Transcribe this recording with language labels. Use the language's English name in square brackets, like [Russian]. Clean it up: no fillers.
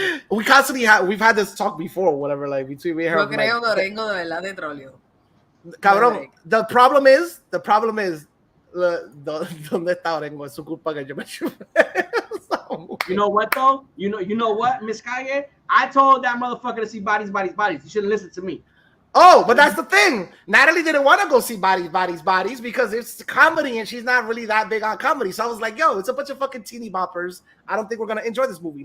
[English] We've had this talk before, whatever. Like between me and her. [Spanish] Yo creo que Orengo de verdad de troleo. [English] Cabrón, the problem is, [Spanish] ¿dónde está Orengo? Es su culpa que yo me chupé. [English] You know what though? You know what, Miss Calle? I told that motherfucker to see bodies. You shouldn't listen to me. Oh, but that's the thing. Natalie didn't want to go see bodies because it's comedy and she's not really that big on comedy. So I was like, yo, it's a bunch of fucking teeny boppers. I don't think we're gonna enjoy this movie.